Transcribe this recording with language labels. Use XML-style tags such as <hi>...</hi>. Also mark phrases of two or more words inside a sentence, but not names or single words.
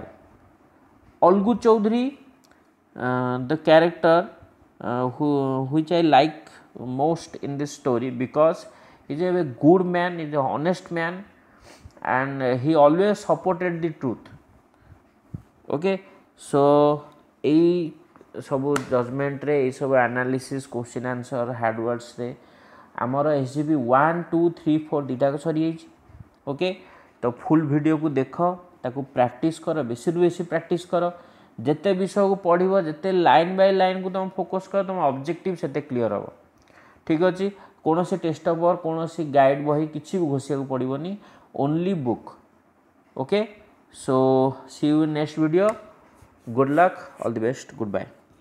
<en>Olgu Chaudhary, the character which I like most in this story, because he is a good man, he is an honest man, and he always supported the truth. Okay, so</en> <or>এই ସବୁ ଜଜମେଣ୍ଟରେ ଏଇସବୁ</or> <en>analysis question answer hard words</en> <or>ଆମର SGP 1 2 3 4 ଦୁଇଟାକ ସରିଯାଇଛି। ଓକେ, ତ</or> <en>full video</en> <or>ଦେଖ, ତାକୁ ପ୍ରାକ୍ଟିସ୍ କର, ବେଶୀରୁ ବେଶୀ ପ୍ରାକ୍ଟିସ୍ କର। ଯେତେ ବିଷୟକୁ ପଢ଼ିବ, ଯେତେ</or> <en>line by line</en> <or>ତୁମେ ଫୋକସ୍ କର, ତୁମ ଅବଜେକ୍ଟିଭ୍ ସେତେ କ୍ଲିଅର୍ ହେବ। ଠିକ୍ ଅଛି, କୌଣସି</or> <en>test paper,</en> <or>କୌଣସି ଗାଇଡ଼ ବହି କିଛି ବି ଘୋଷିବାକୁ ପଡ଼ିବନି,</or> <en>only book.</en> <or>ଓକେ,</or> <en>so see you in next video. Good luck, all the best, goodbye.</en>